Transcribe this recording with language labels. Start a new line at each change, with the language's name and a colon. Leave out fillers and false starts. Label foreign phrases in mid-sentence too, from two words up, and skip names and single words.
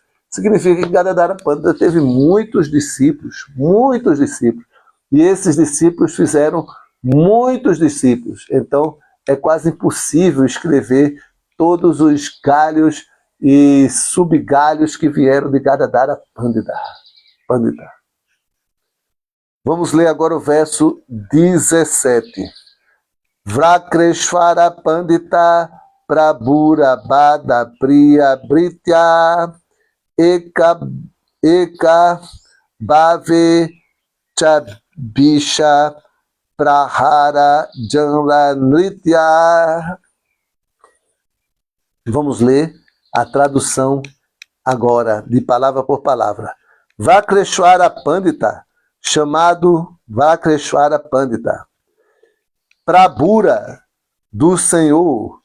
Portuguese: Significa que Gadadhara Pandita teve muitos discípulos, e esses discípulos fizeram muitos discípulos. Então, é quase impossível escrever todos os galhos e subgalhos que vieram de Gadadhara Pandita. Vamos ler agora o verso 17.
Bangla: বক্রেশ্বর পণ্ডিত প্রভুর বড় প্রিয় ভৃত্য এক ভাবে চব্বিশ প্রহর যাঁর নৃত্য.
Portuguese: Vamos ler a tradução agora, de palavra por palavra. Vrakreshvara Pandita, chamado Vrakreshvara Pandita. Prabhura, do Senhor.